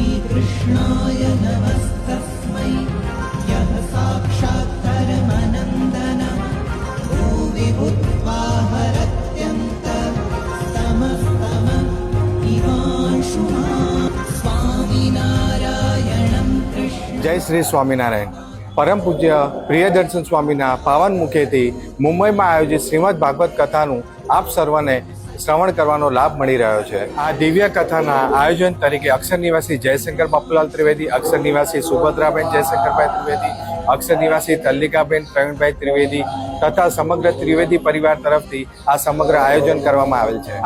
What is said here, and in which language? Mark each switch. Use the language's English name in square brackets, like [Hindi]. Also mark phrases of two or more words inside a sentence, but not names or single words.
[Sanskrit] कृष्णाय नमस्तस्मै यः साक्षात् परमनन्दनः भुवि भूत्वा हरत्यन्तस्तमस्तम इवांशुमान् स्वामिनारायणं कृष्ण। [Gujarati] જય શ્રી સ્વામિનારાયણ। પરમ પૂજ્ય પ્રિયદર્શન સ્વામીના પાવન મુખેથી મુંબઈમાં આયોજિત શ્રીમદ ભાગવત કથાનું આપ સર્વને શ્રવણ કરવાનો લાભ મળી રહ્યો છે। આ દિવ્ય કથાના આયોજન તરીકે અક્ષર નિવાસી જયશંકર બાપુલાલ ત્રિવેદી, અક્ષર નિવાસી સુભદ્રાબેન જયશંકરભાઈ ત્રિવેદી, અક્ષર નિવાસી તલ્લિકાબેન પ્રવીણભાઈ ત્રિવેદી તથા સમગ્ર ત્રિવેદી પરિવાર તરફથી આ સમગ્ર આયોજન કરવામાં આવેલ છે।